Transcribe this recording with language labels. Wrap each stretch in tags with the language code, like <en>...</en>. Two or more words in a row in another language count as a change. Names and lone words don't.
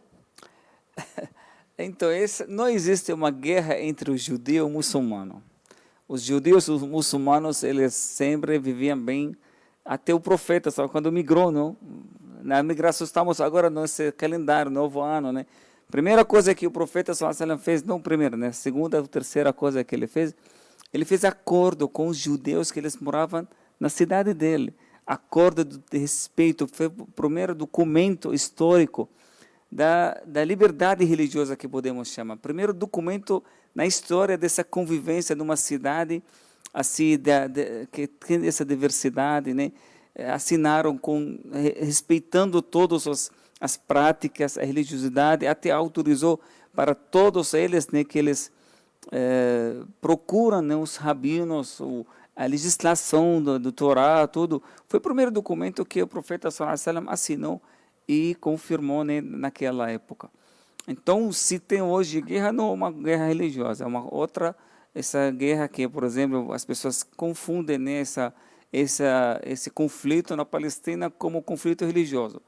<pt>Então, não existe uma guerra entre o judeu e o muçulmano. Os judeus e os muçulmanos, eles sempre viviam bem, até o profeta, sabe, quando migrou, não? Na migração, estamos agora nesse calendário, novo ano, né? Primeira coisa que o profeta</pt> <ar>صلى الله عليه وسلم</ar> <pt>fez, não primeira, né? Segunda ou terceira coisa que ele fez acordo com os judeus que eles moravam na cidade dele. Acordo de respeito, foi o primeiro documento histórico da liberdade religiosa que podemos chamar. Primeiro documento na história dessa convivência numa cidade assim que tem essa diversidade, né? assinaram respeitando todas as práticas, a religiosidade, até autorizou para todos eles, né, que eles procuram, né, os rabinos, a legislação do Torá, tudo. Foi o primeiro documento que o profeta</pt> <ar>صلى الله عليه وسلم</ar> <pt>assinou e confirmou, né, naquela época. Então, se tem hoje guerra, não é uma guerra religiosa, é uma outra, essa guerra que, por exemplo, as pessoas confundem, né, esse conflito na Palestina como conflito religioso.</pt>